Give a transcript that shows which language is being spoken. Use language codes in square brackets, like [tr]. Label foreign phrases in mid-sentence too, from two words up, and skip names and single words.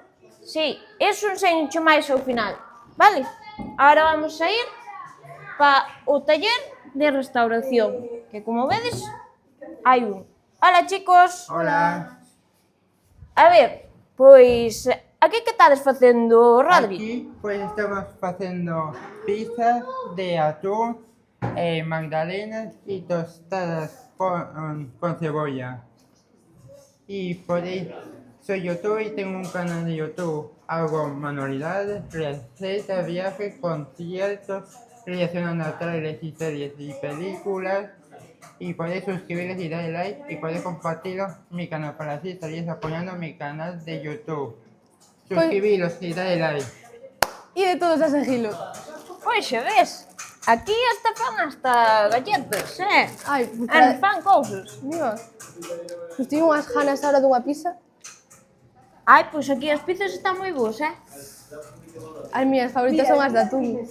[gl] Sí, eso enseño máis ao final, vale? Agora vamos a ir para o taller de restauración, que como vedes, hai un. [es] Hola, chicos. Hola, [gl] A ver, pois, aquí que estades facendo, Rodri? [es] aquí pues estamos haciendo pizza de atún, magdalenas y tostadas con cebolla. Y por ahí soy youtuber y tengo un canal de YouTube. Hago manualidades, recetas, viajes, conciertos, relacionando a trailers y series y películas. Y podéis suscribiros y darle like y podéis compartirlo en mi canal para así estaréis apoyando mi canal de YouTube. Suscribiros y darle like. [gl] E de todos a seguilo. Pois xa ves, aquí hasta fan hasta galletas, Ai, Fan cousas. Mira, pois teño unhas ganas ahora dunha pizza. Ai, pois aquí as pizzas están moi boas, As miñas favoritas son as de atún.